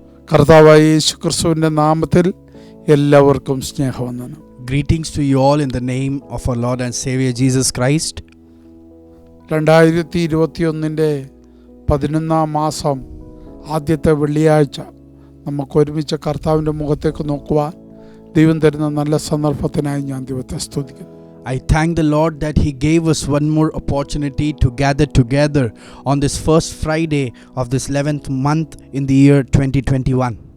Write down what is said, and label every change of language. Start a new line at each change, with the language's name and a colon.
Malayalam: കർത്താവായ യേശു ക്രിസ്തുവിൻ്റെ നാമത്തിൽ എല്ലാവർക്കും സ്നേഹവന്ദനം.
English: Greetings to you all in the name of our Lord and Savior Jesus Christ.
Malayalam: 2021 11 മാസം ആദ്യത്തെ വെള്ളിയാഴ്ച നമുക്ക് ഒരുമിച്ച് കർത്താവിൻ്റെ മുഖത്തേക്ക് നോക്കുവാൻ ദൈവം തരുന്ന നല്ല സന്ദർഭത്തിനായി ഞാൻ ദൈവത്തെ സ്തുതിക്കുന്നു.
English: I thank the Lord that He gave us one more opportunity to gather together on this first Friday of this 11th month in the year 2021.